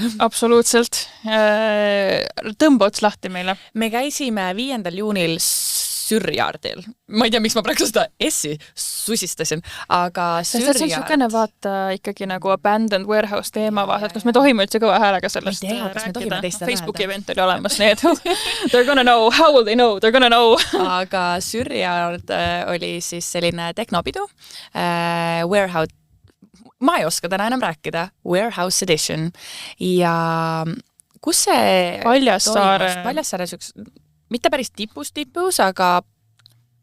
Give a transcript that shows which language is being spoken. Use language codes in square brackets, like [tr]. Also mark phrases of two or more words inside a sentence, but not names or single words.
[et] Absoluutselt. Tõmba ots lahti meile. Me käisime 5. juunil Sürjardil. Ma ei tea, miks ma praegu seda S-i susistasin, aga Sürjard. See on niisugune vaata ikkagi nagu [en] abandoned warehouse [et] teema vaata, et kas me tohime üldse kõva häälega sellest rääkida. Facebooki event oli olemas, nii et [en] they're gonna know, how will they know, they're gonna know. [et] Aga Sürjard oli siis selline tehnopidu, warehouse, ma ei oska täna enam rääkida, [en] warehouse edition [et] ja kus see Paljassaare mitte päris tipus, aga